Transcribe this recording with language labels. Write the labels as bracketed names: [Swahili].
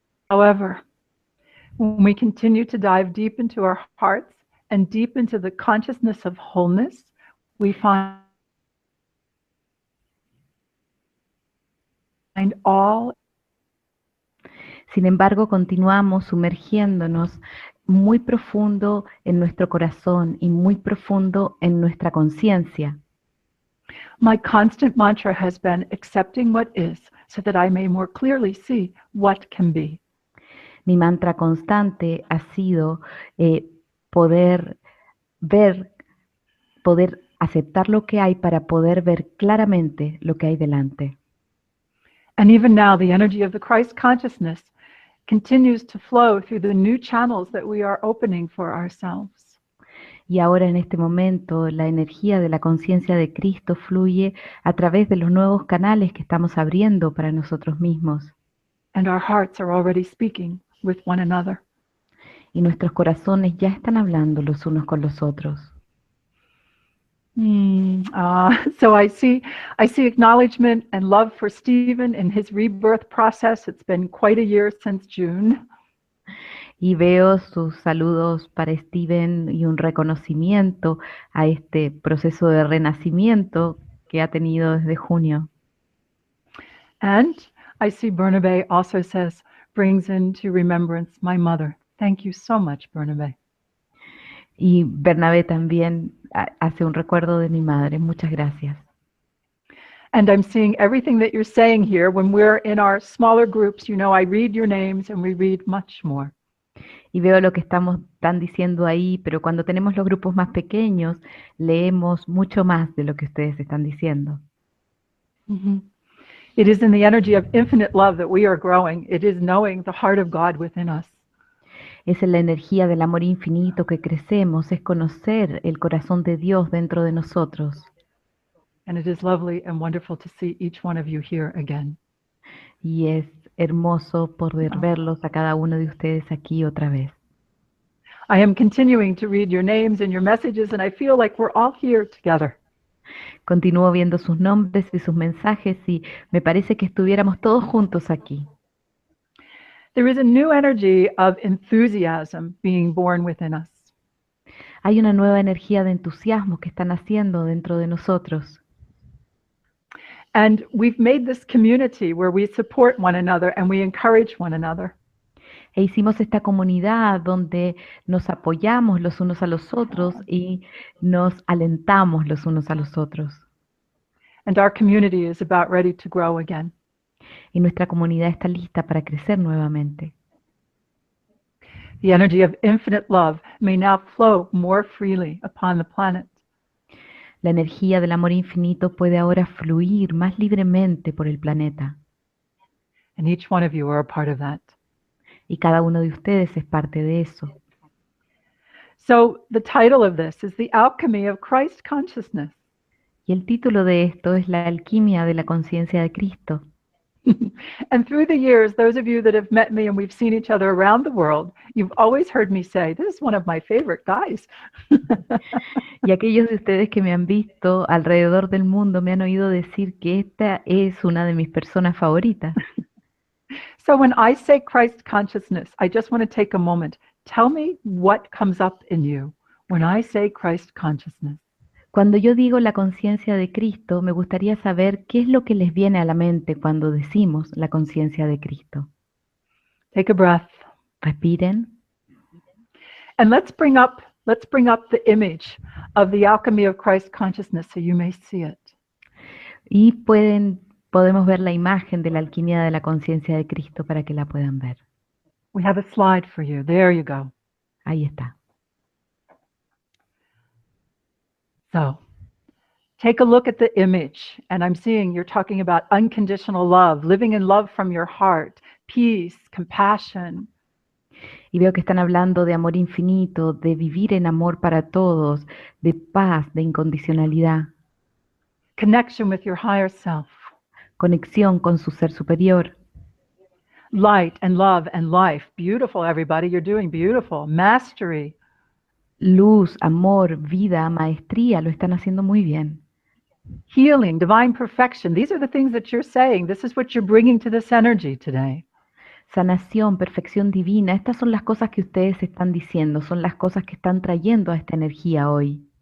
[English] However, when we continue to dive deep into our hearts and deep into the consciousness of wholeness, we find all. [Spanish] Sin embargo, continuamos sumergiéndonos muy profundo en nuestro corazón y muy profundo en nuestra conciencia. [English] My constant mantra has been accepting what is so that I may more clearly see what can be. [Spanish] Mi mantra constante ha sido poder ver, poder aceptar lo que hay para poder ver claramente lo que hay delante. [English] And even now, the energy of the Christ consciousness continues to flow through the new channels that we are opening for ourselves. [Spanish] Y ahora en este momento la energía de la conciencia de Cristo fluye a través de los nuevos canales que estamos abriendo para nosotros mismos. [English] And our hearts are already speaking with one another. [Spanish] Y nuestros corazones ya están hablando los unos con los otros. [English] So I see acknowledgement and love for Stephen in his rebirth process. It's been quite a year since June. [Spanish] Y veo sus saludos para Steven y un reconocimiento a este proceso de renacimiento que ha tenido desde junio. [English] And I see Bernabe also says, brings into remembrance my mother. Thank you so much, Bernabe. [Spanish] Y Bernabé también hace un recuerdo de mi madre. Muchas gracias. [English] And I'm seeing everything that you're saying here. When we're in our smaller groups, I read your names and we read much more. [Spanish] Y veo lo que están diciendo ahí, pero cuando tenemos los grupos más pequeños, leemos mucho más de lo que ustedes están diciendo. Mm-hmm. [English] It is in the energy of infinite love that we are growing. It is knowing the heart of God within us. [Spanish] Es en la energía del amor infinito que crecemos, es conocer el corazón de Dios dentro de nosotros. [English] And it is lovely and wonderful to see each one of you here again. [Spanish] Y es hermoso poder verlos a cada uno de ustedes aquí otra vez. [English] I am continuing to read your names and your messages, and I feel like we're all here together. [Spanish] Continúo viendo sus nombres y sus mensajes y me parece que estuviéramos todos juntos aquí. [English] There is a new energy of enthusiasm being born within us. [Spanish] Hay una nueva energía de entusiasmo que está naciendo dentro de nosotros. [English] And we've made this community where we support one another and we encourage one another. [Spanish] E hicimos esta comunidad donde nos apoyamos los unos a los otros y nos alentamos los unos a los otros. [English] And our community is about ready to grow again. [Spanish] Y nuestra comunidad está lista para crecer nuevamente. [English] The energy of infinite love may now flow more freely upon the planet. [Spanish] La energía del amor infinito puede ahora fluir más libremente por el planeta. [English] And each one of you are a part of that. [Spanish] Y cada uno de ustedes es parte de eso. [English] So the title of this is The Alchemy of Christ Consciousness. [Spanish] Y el título de esto es La alquimia de la conciencia de Cristo. [English] And through the years, those of you that have met me and we've seen each other around the world, you've always heard me say, this is one of my favorite guys. [Spanish] Y aquellos de ustedes que me han visto alrededor del mundo me han oído decir que esta es una de mis personas favoritas. [English] So when I say Christ consciousness, I just want to take a moment. Tell me what comes up in you when I say Christ consciousness. [Spanish] Cuando yo digo la conciencia de Cristo, me gustaría saber qué es lo que les viene a la mente cuando decimos la conciencia de Cristo. [English] Take a breath. [Spanish] Respiren. [English] And let's bring up the image of the alchemy of Christ consciousness so you may see it. [Spanish] Y podemos ver la imagen de la alquimia de la conciencia de Cristo para que la puedan ver. [English] We have a slide for you. There you go. [Spanish] Ahí está. [English] So, take a look at the image, and I'm seeing you're talking about unconditional love, living in love from your heart, peace, compassion. [Spanish] Y veo que están hablando de amor infinito, de vivir en amor para todos, de paz, de incondicionalidad. [English] Connection with your higher self. [Spanish] Conexión con su ser superior. [English] Light and love and life. Beautiful, everybody. You're doing beautiful. Mastery. [Spanish] Luz, amor, vida, maestría, lo están haciendo muy bien. [English] Healing, divine perfection. These are the things that you're saying. This is what you're bringing to this energy today. [Spanish] Sanación, perfección divina, estas son las cosas que ustedes están diciendo, son las cosas que están trayendo a esta energía hoy.